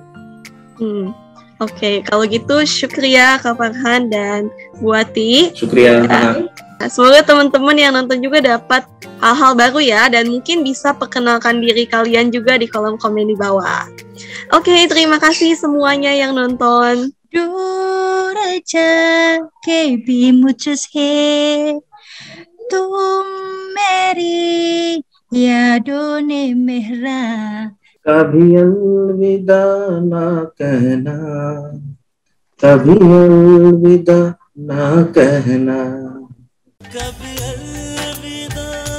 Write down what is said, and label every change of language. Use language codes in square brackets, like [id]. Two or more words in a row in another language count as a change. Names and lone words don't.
[id] Oke, kalau gitu syukriya Kak Farhan dan Bu Wati. Syukriya. Semoga teman-teman yang nonton juga dapat hal-hal baru ya, dan mungkin bisa perkenalkan diri kalian juga di kolom komen di bawah. Oke, terima kasih semuanya yang nonton. [hi] के भी मुझसे तुम मेरी यादों ने मेरा कभी अलविदा ना कहना, कभी अलविदा ना कहना, कभी अलविदा